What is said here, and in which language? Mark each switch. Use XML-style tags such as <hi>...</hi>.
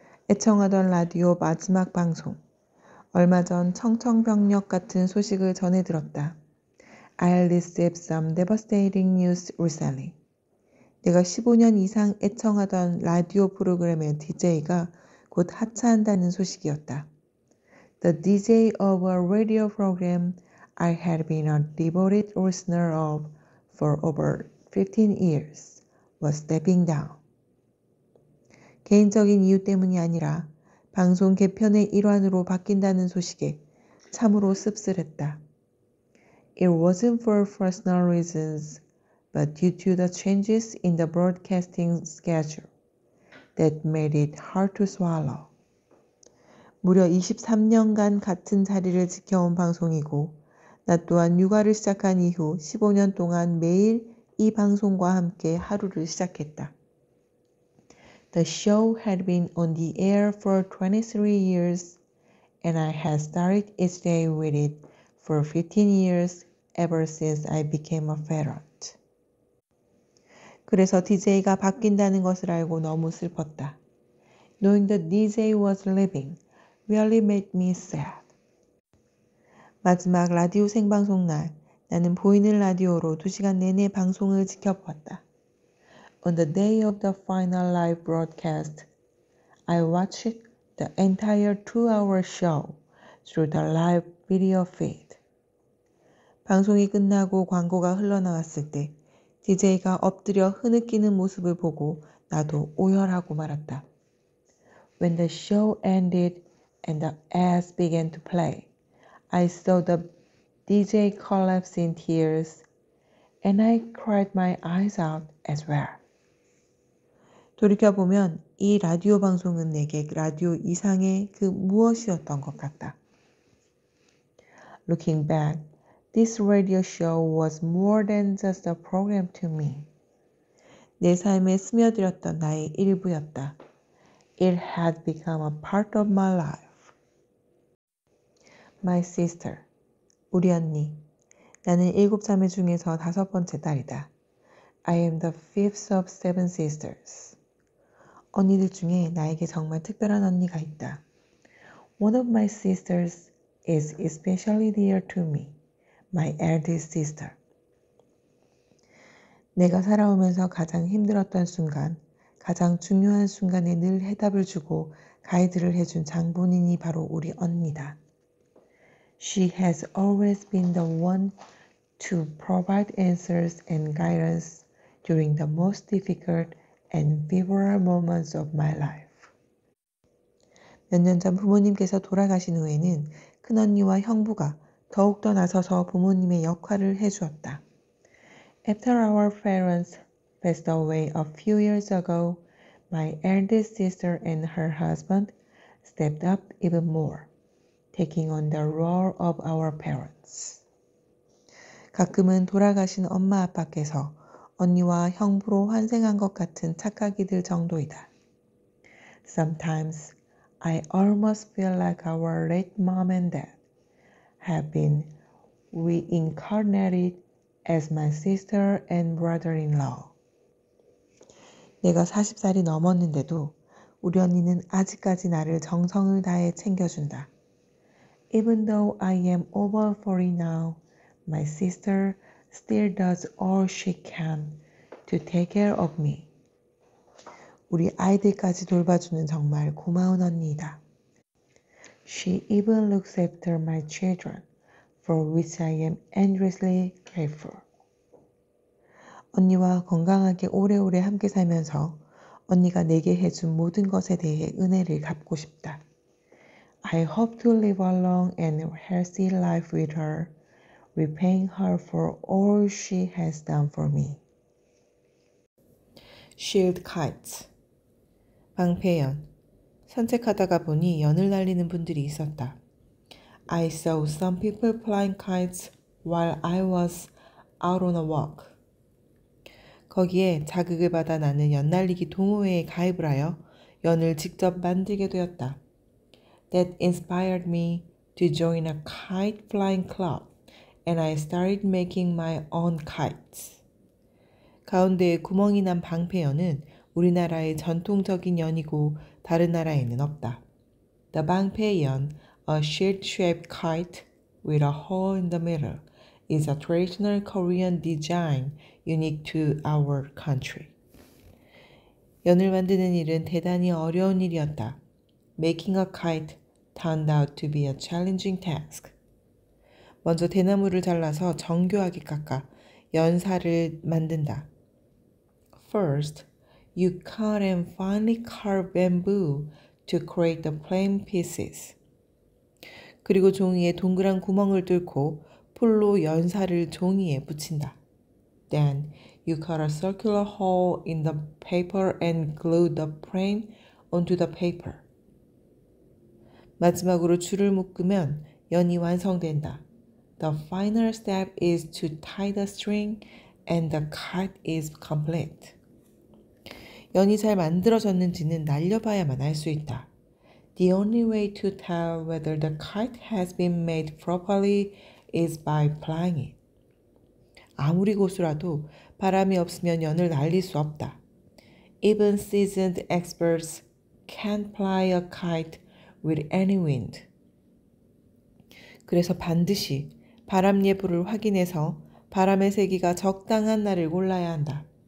<ko>애청하던 라디오 마지막 방송. 얼마 전 청천벽력 같은 소식을 전해 들었다.</ko> <en>I received some devastating news recently.</en> <ko>내가 15년 이상 애청하던 라디오 프로그램의 DJ가 곧 하차한다는 소식이었다.</ko> <en>The DJ of a radio program I had been a devoted listener of for over 15 years was stepping down.</en> <ko>개인적인 이유 때문이 아니라 방송 개편의 일환으로 바뀐다는 소식에 참으로 씁쓸했다.</ko> <en>It wasn't for personal reasons, but due to the changes in the broadcasting schedule that made it hard to swallow.</en> <ko>무려 23년간 같은 자리를 지켜온 방송이고 나 또한 육아를 시작한 이후 15년 동안 매일 이 방송과 함께 하루를 시작했다.</ko> <en>The show had been on the air for 23 years, and I had started each day with it for 15 years ever since I became a parent.</en> <ko>그래서 DJ가 바뀐다는 것을 알고 너무 슬펐다.</ko> <en>Knowing the DJ was leaving really made me sad.</en> <ko>마지막 라디오 생방송 날, 나는 보이는 라디오로 2시간 내내 방송을 지켜보았다.</ko> <en>On the day of the final live broadcast, I watched the entire 2-hour show through the live video feed.</en> <ko>방송이 끝나고 광고가 흘러나왔을 때 DJ가 엎드려 흐느끼는 모습을 보고 나도 오열하고 말았다.</ko> <en>When the show ended and the ads began to play, I saw the DJ collapse in tears and I cried my eyes out as well.</en> <ko>돌이켜보면 이 라디오 방송은 내게 라디오 이상의 그 무엇이었던 것 같다.</ko> <en>Looking back, this radio show was more than just a program to me.</en> <ko>내 삶에 스며들었던 나의 일부였다.</ko> <en>It had become a part of my life. My sister,</en> <ko>우리 언니. 나는 7자매 중에서 5번째 딸이다.</ko> <en>I am the fifth of 7 sisters.</en> <ko>언니들 중에 나에게 정말 특별한 언니가 있다.</ko> <en>One of my sisters is especially dear to me, my eldest sister.</en> <ko>내가 살아오면서 가장 힘들었던 순간, 가장 중요한 순간에 늘 해답을 주고 가이드를 해준 장본인이 바로 우리 언니다.</ko> <en>She has always been the one to provide answers and guidance during the most difficult and pivotal moments of my life.</en> <ko>몇 년 전 부모님께서 돌아가신 후에는 큰언니와 형부가 더욱더 나서서 부모님의 역할을 해주었다.</ko> <en>After our parents passed away a few years ago, my eldest sister and her husband stepped up even more, taking on the role of our parents.</en> <ko>가끔은 돌아가신 엄마 아빠께서 언니와 형부로 환생한 것 같은 착각이 들 정도이다.</ko> <en>Sometimes I almost feel like our late mom and dad have been reincarnated as my sister and brother-in-law.</en> <ko>내가 40살이 넘었는데도 우리 언니는 아직까지 나를 정성을 다해 챙겨준다.</ko> <en>Even though I am over 40 now, my sister still does all she can to take care of me.</en> <ko>우리 아이들까지 돌봐주는 정말 고마운 언니이다.</ko> <en>She even looks after my children, for which I am endlessly grateful.</en> <ko>언니와 건강하게 오래오래 함께 살면서 언니가 내게 해준 모든 것에 대해 은혜를 갚고 싶다.</ko> <en>I hope to live a long and healthy life with her, repaying her for all she has done for me. Shield kites.</en> <ko>방패연. 산책하다가 보니 연을 날리는 분들이 있었다.</ko> <en>I saw some people flying kites while I was out on a walk.</en> <ko>거기에 자극을 받아 나는 연날리기 동호회에 가입을 하여 연을 직접 만들게 되었다.</ko> <en>That inspired me to join a kite flying club, and I started making my own kites.</en> <ko>가운데에 구멍이 난 방패연은 우리나라의 전통적인 연이고 다른 나라에는 없다.</ko> <en>The 방패연, a shield-shaped kite with a hole in the middle, is a traditional Korean design unique to our country.</en> <ko>연을 만드는 일은 대단히 어려운 일이었다.</ko> <en>Making a kite turned out to be a challenging task.</en> <ko>먼저 대나무를 잘라서 정교하게 깎아 연살을 만든다.</ko> <en>First, you cut and finely carve bamboo to create the plain pieces.</en> <ko>그리고 종이에 동그란 구멍을 뚫고 풀로 연살을 종이에 붙인다.</ko> <en>Then, you cut a circular hole in the paper and glue the frame onto the paper.</en> <ko>마지막으로 줄을 묶으면 연이 완성된다.</ko> <en>The final step is to tie the string and the kite is complete.</en> <ko>연이 잘 만들어졌는지는 날려봐야만 알 수 있다.</ko> <en>The only way to tell whether the kite has been made properly is by flying it.</en> <ko>아무리 고수라도 바람이 없으면 연을 날릴 수 없다.</ko> <en>Even seasoned experts can't fly a kite with any wind.</en> <ko>그래서 반드시 바람 예보를 확인해서 바람의 세기가 적당한 날을 골라야 한다.</ko>